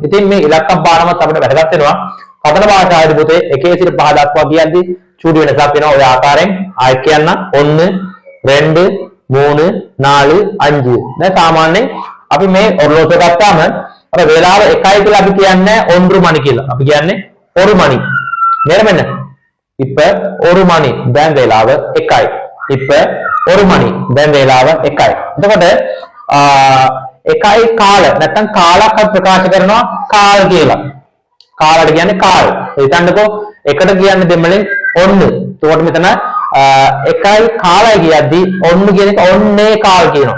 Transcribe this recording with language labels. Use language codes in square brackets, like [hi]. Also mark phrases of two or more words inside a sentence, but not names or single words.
[si] ඉතින් මේ ඉලක්කම් පාඩමත් අපිට වැදගත් වෙනවා. කතන භාෂාවේදී පුතේ 1 සිට 5 දක්වා කියද්දි චූටි වෙනසක් වෙනවා. ඔය ආකාරයෙන් ආයෙත් කියන්න [ta] ஒண்ணு, ரெண்டு, [si] 3, 4, 5. දැන් සාමාන්‍යයෙන් අපි මේ ඔරලෝසුව ගත්තාම අර වේලාව 1යි කියලා අපි කියන්නේ 1 மணி කියලා. අපි කියන්නේ [ta] 1 மணி. நேரம் என்ன? இப்ப 1 மணி. [si] දැන් වේලාව 1යි. [ta] இப்ப 1 மணி. [si] දැන් වේලාව 1යි. එතකොට 1යි කාල නැත්නම් කාලක් ප්‍රකාශ කරනවා කාල් කියලා. කාලට කියන්නේ කාල්. හිතන්නකෝ එකට කියන්නේ දෙමළෙන් ඔන්න. එතකොට මෙතන 1යි කාලයි කියද්දි ඔන්න කියන එක [ta] ஒண்ணே கால் [si] කියනවා.